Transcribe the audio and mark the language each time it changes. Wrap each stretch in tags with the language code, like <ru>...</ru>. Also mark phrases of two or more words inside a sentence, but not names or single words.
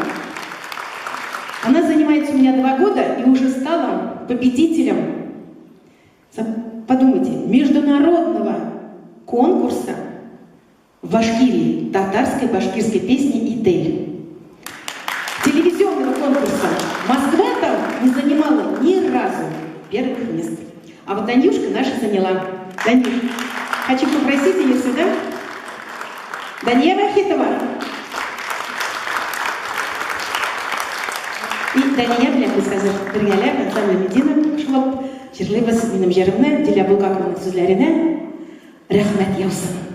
<ru>Она занимается у меня 2 года и уже стала победителем, подумайте, международного конкурса в Башкирии, татарской башкирской песни «Идель». Телевизионного конкурса Москва там не занимала ни разу первых мест. А вот Данюшка наша заняла. Данюш, хочу попросить ее сюда. Дания Вахитова.</ru> <tt>И Дания белән без хәзер бергәләп ансамбль Медина кушылып җырлыйбыз минем җырымны Диля Булгакованың сүзләренә рәхмәт яусын.</tt>